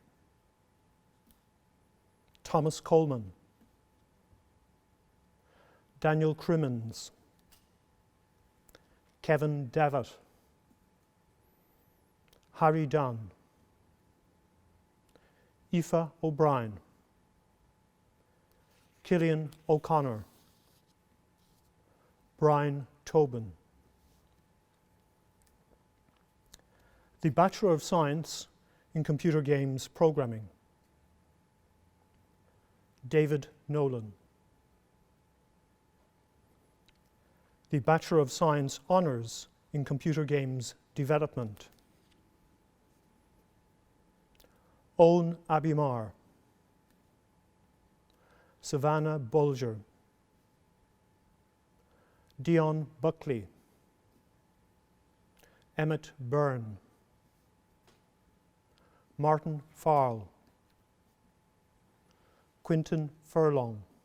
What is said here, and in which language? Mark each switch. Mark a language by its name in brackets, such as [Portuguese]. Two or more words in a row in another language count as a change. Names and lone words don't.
[English] Thomas Coleman, Daniel Crimmins, Kevin Davitt, Harry Dunn, Aoife O'Brien, Cillian O'Connor, Brian Tobin. The Bachelor of Science in Computer Games Programming, David Nolan. The Bachelor of Science Honours in Computer Games Development, Owen Abimar, Savannah Bulger, Dion Buckley, Emmett Byrne, Martin Farrell, Quinton Furlong,